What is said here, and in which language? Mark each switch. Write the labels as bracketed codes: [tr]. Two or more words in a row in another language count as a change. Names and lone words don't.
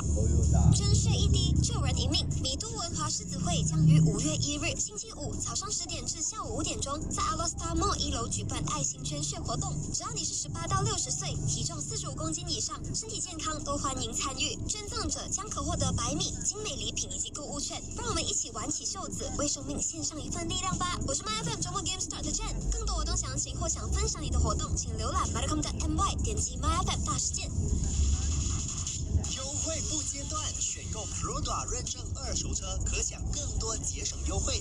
[zh] 真血一滴，救人一命。米都文華獅子會將於5月1日星期五早上10點至下午5點鐘，在 Alostar Mall 1樓舉辦愛心捐血活動。只要你是18到60歲，體重45公斤以上，身體健康，都歡迎參與。捐贈者將可獲得100米精美禮品以及購物券。讓我們起挽起袖子，为生命献上一份力量吧！我是 MyFM 周末 Game Start 的 Jen， 更多活动详情或想分享你的活动，请浏览 mycom.my， 点击 MyFM 大事件。优惠不间断，选购 Proda 认证二手车，可享更多节省优惠。